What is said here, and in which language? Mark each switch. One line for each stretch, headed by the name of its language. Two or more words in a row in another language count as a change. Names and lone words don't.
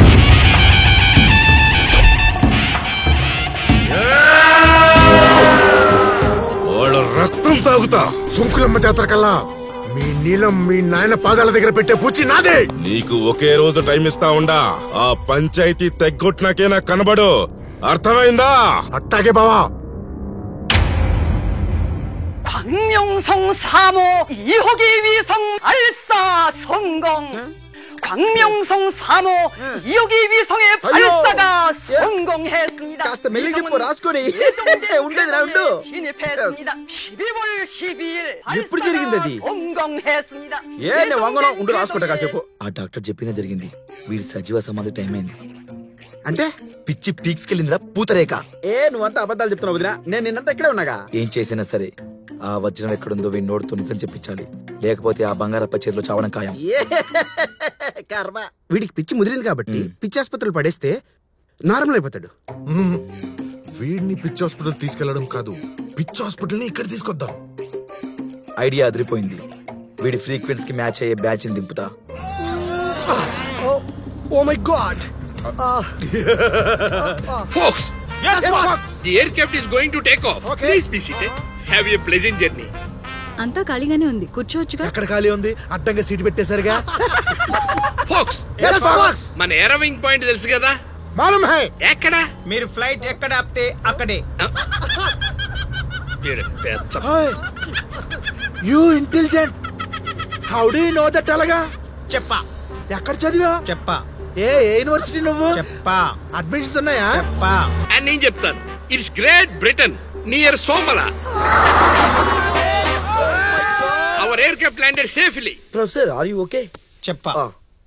Telugu: వాళ్ళ రక్తం తాగుతా. సుంకులమ్మ జాతర కల్లా మీ నీలం మీ నాయన పాదాల దగ్గర పెట్టే పూచి నాదే. నీకు ఒకే రోజు టైం ఇస్తా ఉండా. ఆ పంచాయతీ తెగ్గొట్టినాకే నాకు కనబడు, అర్థమైందా? అట్టాగే బావా.
Korean: 광명성 3호 2호기 위성 발사 성공. 광명성 3호 2호기 위성의 발사가 성공했습니다.
Telugu: కాస్త మెల్లి చెప్పు రాసుకొని. ఉండేది రా ఉండు.
Korean: 진입했습니다. 12월 12일
Telugu: ఎప్పుడు జరిగింది అది?
Korean: 성공했습니다.
Telugu: ఏ నేను వంగను ఉండు రాసుకుంటా కాసేపు. ఆ డాక్టర్ చెప్పిందే జరిగింది. వీడి సజీవ సమాధి టైం అయింది. అంటే పిచ్చి పీక్స్ కెళ్ళిందిరా పూతరేక. ఏ నువ్వంతా అబద్ధాలు చెప్తున్నావు వదినా. నేను నిన్నంతా ఇక్కడే ఉన్నాగా. ఏం చేసినా సరే ఆ వజ్రం ఎక్కడుందో వీడి నోడుతో నిజం చెప్పించాలి, లేకపోతే ఆ బంగారప్ప చేతిలో చావడం ఖాయం. కర్మ. వీడికి పిచ్చి ముదిరింది కాబట్టి పిచ్చి ఆసుపత్రులు పడేస్తే నార్మల్ అయిపోతాడు. వీడిని పిచ్చి హాస్పిటల్ తీసుకెళ్లడం కాదు, పిచ్చి హాస్పిటల్ ని ఇక్కడ తీసుకొద్దాం. ఐడియా అదిరిపోయింది. వీడి ఫ్రీక్వెన్సీ కి మ్యాచ్ అయ్యే బ్యాచ్ ని దింపుతా.
English: Oh my god Folks, the aircraft is going to take off. Please be seated. Have a pleasant journey.
Telugu: అంతా ఖాళీగానే ఉంది, కూర్చోవచ్చుగా. ఎక్కడ ఖాళీ ఉంది? అడ్డంగా సీటు పెట్టేశారుగా. Folks, మన ఏరోవింగ్ పాయింట్ తెలుసు కదా?
Hindi: मालूम है.
Telugu: ఎక్కడ? మీరు ఫ్లైట్ ఎక్కడ ఆపితే అక్కడే.
English: You intelligent. How do you know that అలాగా?
Telugu: చెప్పా. ఎక్కడ చదివా? చెప్పా. ఏ యూనివర్సిటీ నువ్వు? చెప్పా. అడ్మిషన్స్ ఉన్నాయా? చెప్పా. అని నేను చెప్తాను.
English: It's Great Britain near Somal. Our aircraft landed safely. Professor are you okay?
Telugu: చెప్పా.